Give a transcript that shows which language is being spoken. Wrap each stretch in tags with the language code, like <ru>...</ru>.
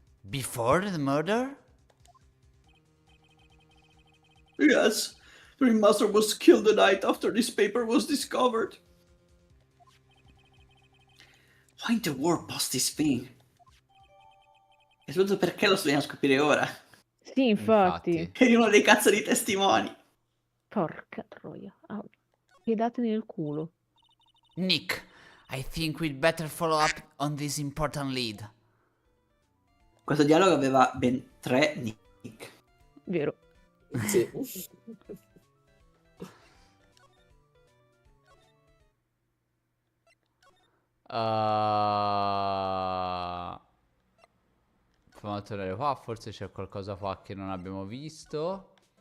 <en>Before the murder? Yes, the ringmaster was killed the night after this paper was discovered. Why in the world post this thing?</en> <it>E soprattutto perché lo dobbiamo scoprire ora? Sì, infatti. Eri uno dei cazzo di testimoni. Porca troia. Ah, piedatene nel culo.</it> <en>Nick, I think we'd better follow up on this important lead.</en> <it>Questo dialogo aveva ben 3 nick. Vero. Sì. Proviamo a tornare qua, forse c'è qualcosa qua che non abbiamo visto.</it>